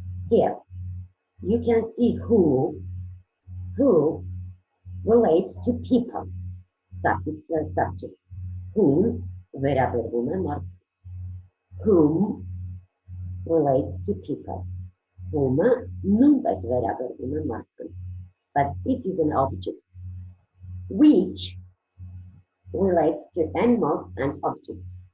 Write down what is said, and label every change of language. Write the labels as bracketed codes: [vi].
[en] Here, you can see who relates to people. It's a subject. Whom, [hy] վերաբերվում է մարդ. [en] Whom relates to people. [hy] Whom-ը նույնպես վերաբերվում է մարդուն. [en] But it is an object. Which relates to animals and objects.